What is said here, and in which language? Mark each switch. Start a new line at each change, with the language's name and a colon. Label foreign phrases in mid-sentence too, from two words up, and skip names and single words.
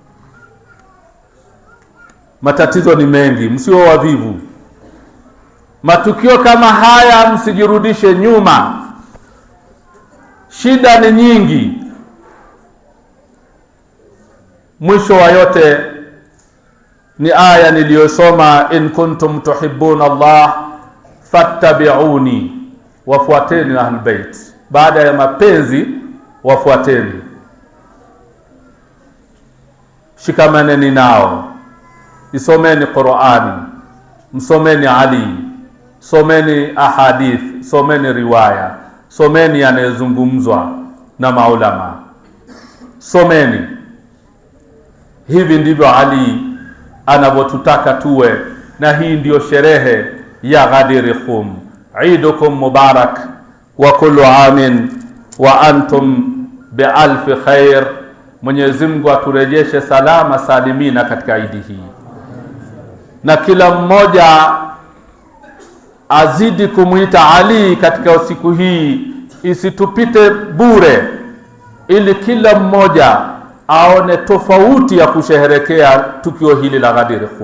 Swahili: Matatizo ni mengi, msiwe wavivu. Matukio kama haya msijirudishe nyuma. Shida ni nyingi. Mwisho wa yote ni aya niliyosoma,
Arabic: إن كنتم تحبون الله فاتبعوني, wafuateni Ahlul Bait.
Swahili: Baada ya mapenzi wafuateni, shikamaneni nao, isomeni Qur'ani, msomeni Ali, someni ahadith, someni riwaya, someni yanayozungumzwa na maulama, someni. Hivi ndivyo Ali anavyotutaka tuwe, na hii ndiyo sherehe ya Ghadir Khum.
Arabic: عيدكم مبارك وكل عام وأنتم بألف خير.
Swahili: Mwenyezi Mungu aturejeshe salama salimina katika idi hii, na kila mmoja azidi kumuita Ali katika siku hii, isitupite bure, ili kila mmoja aone tofauti ya kusherehekea tukio hili la Ghadir Khum.